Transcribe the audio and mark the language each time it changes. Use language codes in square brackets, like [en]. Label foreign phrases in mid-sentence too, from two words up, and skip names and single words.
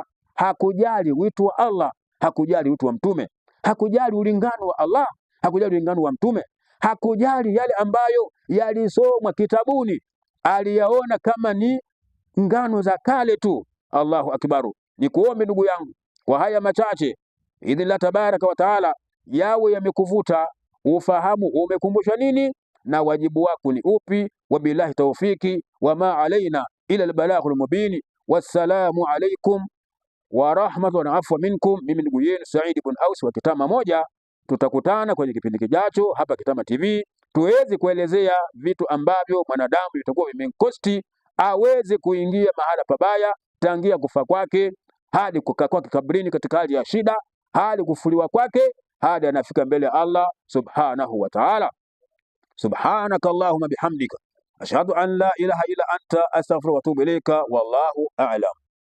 [sw] Hakujali wito wa Allah, hakujali wito wa mtume, hakujali ulingano wa Allah, hakujali ulingano wa mtume, hakujali yale ambayo yalisomwa kitabuni, aliyaona kama ni ngano za kale tu. [ar] الله أكبر. [sw] Nikuombe ndugu yangu kwa haya machache, idhillah [ar] تبارك وتعالى, [sw] yawe yamekuvuta ufahamu umekumbushwa nini na wajibu wako ni upi. [ar] وبالله التوفيق وما علينا إلا البلاغ المبين. والسلام عليكم ورحمة الله والعفو منكم. [sw] Mimi ndugu yenu Said ibn Aus wa Kitama Moja. Tutakutana kwenye kipindi kijacho hapa Kitama TV, tuweze kuelezea vitu ambavyo mwanadamu vitakuwa vimemkosti aweze kuingia mahala pabaya, tangia kufa kwake hadi kukaa kwake kabrini katika hali ya shida, hadi kufuliwa kwake, hadi anafika mbele ya Allah [ar] سبحانه وتعالى. سبحانك اللهم وبحمدك أشهد أن لا إله إلا أنت أستغفرك وأتوب إليك والله أعلم.